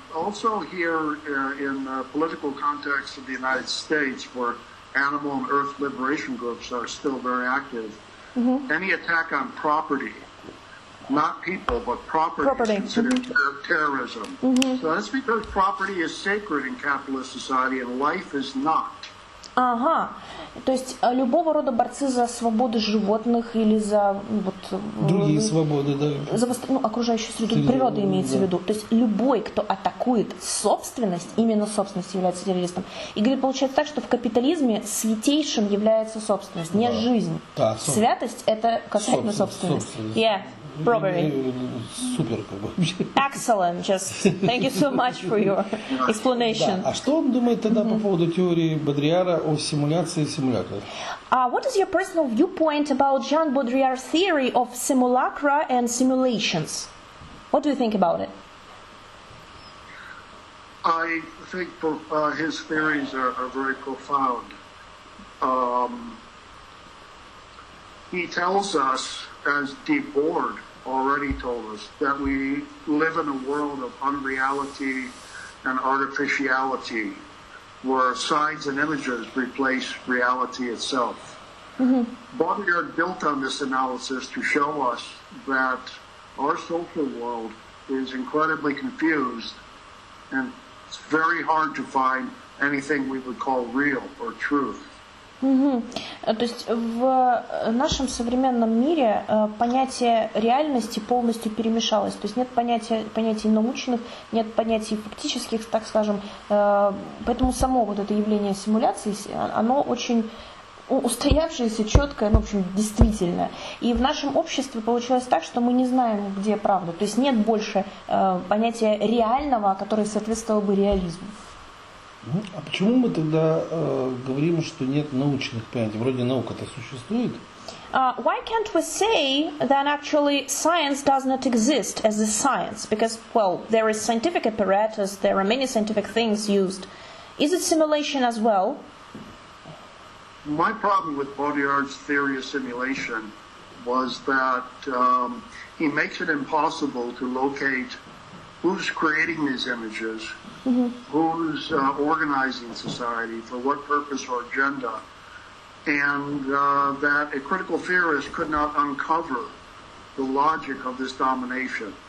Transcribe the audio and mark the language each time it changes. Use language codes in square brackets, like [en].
[en] Also here in the political context of the United States, where animal and earth liberation groups are still very active, any attack on property, not people, but property. Is considered terrorism. So that's because property is sacred in capitalist society and life is not. [ru] Ага, то есть любого рода борцы за свободу животных или за вот, другие свободы, да. За окружающую среду, природа имеется в виду. То есть любой, кто атакует собственность, именно собственность является террористом. И говорит, получается так, что в капитализме святейшим является собственность, не жизнь. Да, святость это касательно собственности. [en] Yeah. Property. [ru] Супер, как бы. [en] Excellent. Just thank you so much for your explanation. [ru] Да. А что он думает тогда по поводу теории Бодрияра о симуляции и симулякрах? [en] What is your personal viewpoint about Jean Baudrillard's theory of simulacra and simulations? What do you think about it? I think his theories are very profound. He tells us, as Board already told us, that we live in a world of unreality and artificiality, where signs and images replace reality itself. Baudrillard built on this analysis to show us that our social world is incredibly confused, and it's very hard to find anything we would call real or truth. [ru] То есть в нашем современном мире понятие реальности полностью перемешалось. То есть нет понятий научных, нет понятий фактических, так скажем. Поэтому само вот это явление симуляции, оно очень устоявшееся, четкое, ну, в общем, действительно. И в нашем обществе получилось так, что мы не знаем, где правда. То есть нет больше понятия реального, которое соответствовало бы реализму. А почему мы тогда говорим, что нет научных понятий? Вроде наука-то существует. [en] Why can't we say that actually science does not exist as a science? Because, well, there is scientific apparatus, there are many scientific things used. Is it simulation as well? My problem with Baudrillard's theory of simulation was that he makes it impossible to locate who's creating these images, who's organizing society, for what purpose or agenda, and that a critical theorist could not uncover the logic of this domination.